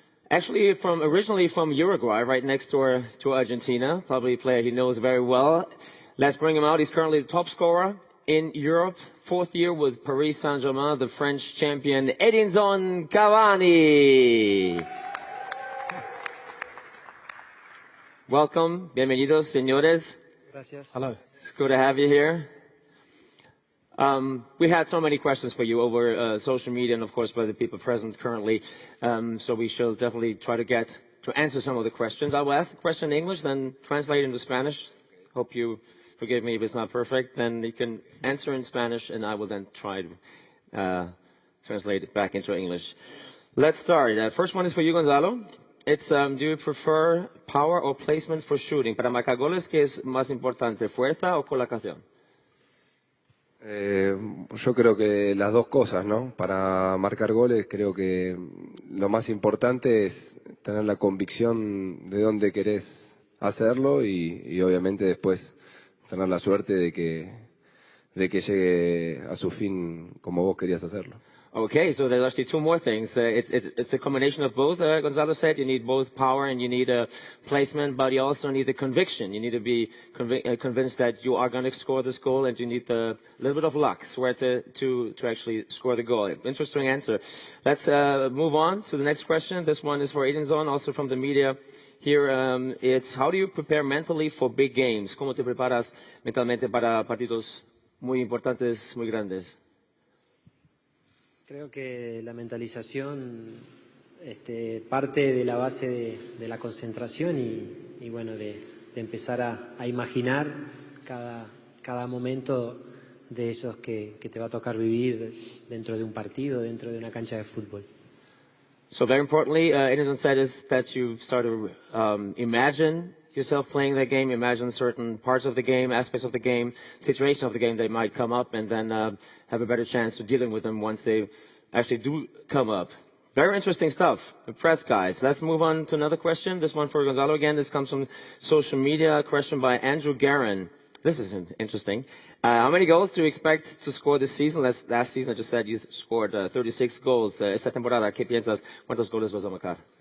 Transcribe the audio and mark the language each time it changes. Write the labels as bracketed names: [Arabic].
[English] Actually, originally from Uruguay, right next door to Argentina. Probably a player he knows very well. Let's bring him out. He's currently the top scorer in Europe, 4th year with Paris Saint-Germain, the French champion, Edinson Cavani. Welcome, [Spanish] bienvenidos, señores. Gracias. [English] Hello. It's good to have you here. We had so many questions for you over social media and, of course, by the people present currently. So we shall definitely try to answer some of the questions. I will ask the question in English, then translate into Spanish. Hope you forgive me if it's not perfect. Then you can answer in Spanish, and I will then try to translate it back into English. Let's start. First one is for you, Gonzalo. It's, do you prefer power or placement for shooting? [Spanish] Para marcar goles, ¿qué es más importante, fuerza o colocación? Yo creo que las dos cosas, ¿no? Para marcar goles creo que lo más importante es tener la convicción de dónde querés hacerlo y obviamente después tener la suerte de que llegue a su fin como vos querías hacerlo. [English] Okay, so there's actually two more things. It's a combination of both. Gonzalo said you need both power and you need a placement, but you also need the conviction. You need to be convinced that you are going to score this goal, and you need a little bit of luck, swear to actually score the goal. Interesting answer. Let's move on to the next question. This one is for Edinson, also from the media. Here, it's how do you prepare mentally for big games? [Spanish] ¿Cómo te preparas mentalmente para partidos muy importantes, muy grandes? Creo que la mentalización parte de la base de la concentración y bueno, de empezar a imaginar cada momento de esos que te va a tocar vivir dentro de un partido, dentro de una cancha de fútbol. [English] So very importantly, Edinson said is that you start to imagine yourself playing that game, imagine certain parts of the game, aspects of the game, situations of the game that might come up, and then have a better chance of dealing with them once they actually do come up. Very interesting stuff. Impressed, guys. Let's move on to another question. This one for Gonzalo again. This comes from social media. A question by Andrew Guerin. This is interesting. How many goals do you expect to score this season? Last season, I just said you scored 36 goals. [Spanish] Esta temporada, ¿qué piensas? ¿Cuántos goles vas a marcar?